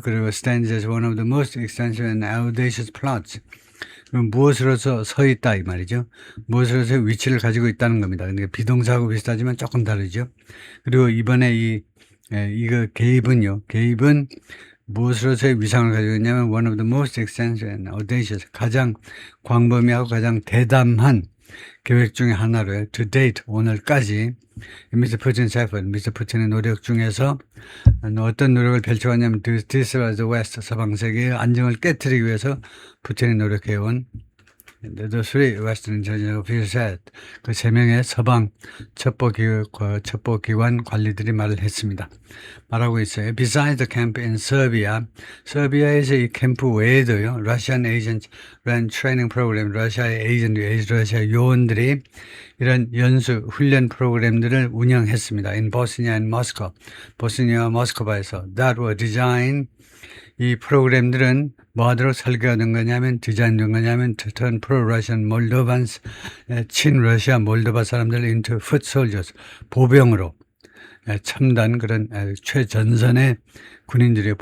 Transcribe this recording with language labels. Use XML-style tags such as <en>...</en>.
<ko>그리고</ko> <en>stands as one of the most extensive and audacious plots.</en> <ko>무엇으로서 서 있다 이 말이죠. 무엇으로서 위치를 가지고 있다는 겁니다. 그러니까 비동사하고 비슷하지만 조금 다르죠. 그리고 이번에 이거 개입은 무엇으로서의 위상을 가지고 있냐면</ko> <en>one of the most extensive and audacious</en> <ko>가장 광범위하고 가장 대담한 계획 중에 하나로요.</ko> <en>To date</en> <ko>오늘까지 미스터 푸틴의 노력 중에서 어떤 노력을 펼쳐왔냐면</ko> <en>this was the West</en> <ko>서방 세계의 안정을 깨뜨리기 위해서 푸틴이 노력해온</ko> <en>The three Western intelligence officers</en> <ko>그 세 명의 서방 첩보기관 관리들이 말을 했습니다. 말하고 있어요.</ko> <en>Besides the camp in Serbia,</en> <ko>서비아에서 이 캠프 외에도요.</ko> <en>Russian agents ran training program.</en> <ko>러시아의 러시아 요원들이 이런 연수 훈련 프로그램들을 운영했습니다.</ko> <en>In Bosnia and Moscow,</en> <ko>보스니아와 모스크바에서</ko> <en>that were designed</en> <ko>이 프로그램들은 뭐하도록 설계가 된 거냐면 디자인된 거냐면</ko> <en>to turn pro-Russian Moldovans</en> <ko>친러시아 몰도바 사람들</ko> <en>into foot soldiers</en> <ko>보병으로 첨단 그런 최전선의 군인들이에요.</ko>